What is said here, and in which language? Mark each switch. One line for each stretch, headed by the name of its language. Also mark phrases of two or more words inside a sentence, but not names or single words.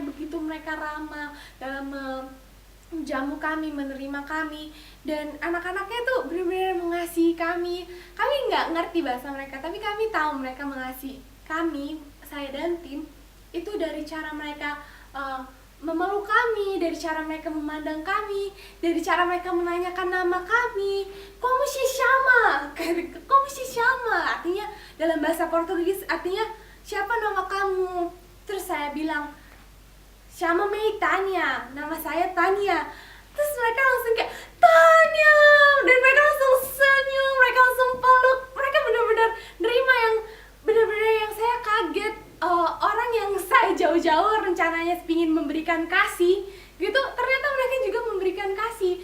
Indonesian: Begitu mereka ramah dalam menjamu kami, menerima kami, dan anak-anaknya tuh benar-benar mengasihi kami. Kami nggak ngerti bahasa mereka, tapi kami tahu mereka mengasihi kami, saya dan tim, itu dari cara mereka memeluk kami, dari cara mereka memandang kami, dari cara mereka menanyakan nama kami.
Portuguese: Como se chama? Como se chama?
Indonesian: Artinya dalam bahasa Portugis artinya siapa nama kamu? Terus saya bilang,
Portuguese: chama-me Tania,
Indonesian: nama saya Tania. Terus mereka langsung kayak, Tania! Dan mereka langsung senyum, mereka langsung peluk. Mereka benar-benar nerima yang benar-benar yang saya kaget. Orang yang saya jauh-jauh rencananya ingin memberikan kasih gitu, ternyata mereka juga memberikan kasih.